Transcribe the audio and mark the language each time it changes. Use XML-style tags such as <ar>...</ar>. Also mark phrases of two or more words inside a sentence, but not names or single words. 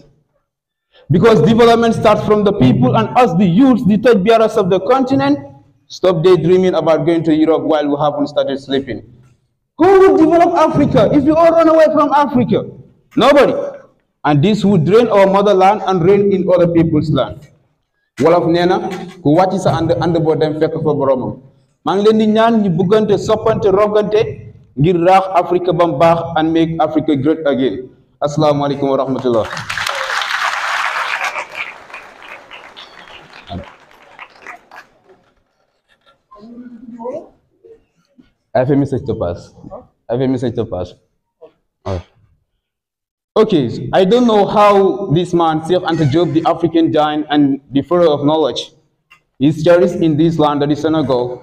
<en>Because development starts from the people, and us, the youths, the third bearers of the continent, stop daydreaming about going to Europe while we haven't started sleeping. Who would develop Africa if we all run away from Africa? Nobody. And this would drain our motherland and reign in other people's land.</en> <wo>Wolof nee na ku wàcc sa ànd boo dem fekk fa boromam. maa ngi leen di ñaan ñu bëggante soppante roggante ngir raax Africa ba mu baax</wo> <en>and make Africa great again.</en> <ar>السلام عليكم ورحمة الله.</ar> <en>I have a message to pass. Okay, I don't know how this man, Cheikh Anta Diop, the African giant and the father of knowledge, is cherished in this land, that is Senegal.</en>